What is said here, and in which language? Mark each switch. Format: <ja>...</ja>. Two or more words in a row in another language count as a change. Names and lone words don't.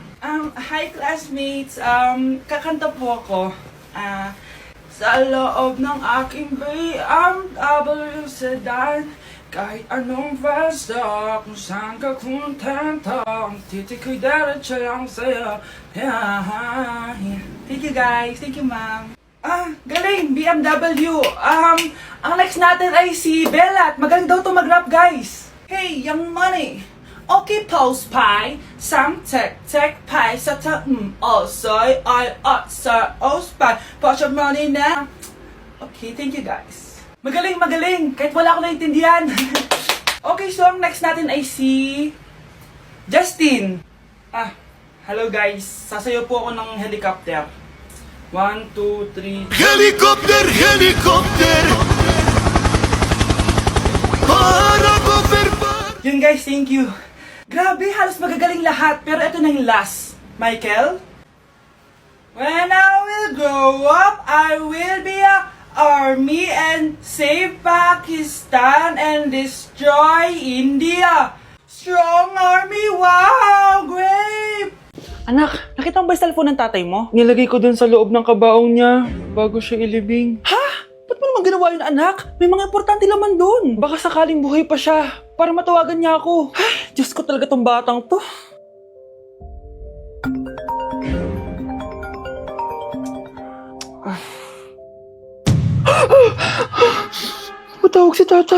<tl>Hi, classmates. Kakanta po ako. Sa loob ng aking BMW sedan, kahit anong basta, kung saan ka kontento, ang titik ko'y diretso lang sa'yo.</tl> <en>Thank you, guys. Thank you, ma'am.</en> <tl>Galing! BMW! Ang next natin ay si Bella at magaling daw to mag-rap, guys!</tl> <en>Hey, Young Money! Okay, Pulse Pie! Sam Tech Pie sa soy ay sa Ospie! Put your money now! Okay, thank you, guys.</en> <tl>Magaling! Kahit wala ko naintindihan.</tl> <en>Okay, so</en> <tl>ang next natin ay si Justin.</tl> <en>Hello, guys.</en> <tl>Sasayaw po ako ng helicopter. 1, 2, 3.</tl> <en>Helicopter, helicopter.</en> <tl>Para Yun, guys,</tl> <en>thank you.</en> <tl>Grabe, halos magagaling lahat. Pero ito na yung last. Michael?</tl> <en>When I will grow up, I will be a army and save Pakistan and destroy India. Strong army, wow, great!</en> <tl>Anak, nakita mo ba yung cellphone ng tatay mo? Nilagay ko dun sa loob ng kabaong niya bago siya ilibing. Ha? Ba't mo naman ginawa yun, anak? May mga importante laman dun. Baka sakaling buhay pa siya para matawagan niya ako. Ay, Diyos ko talaga tong batang to. Patawag si tatay.</tl>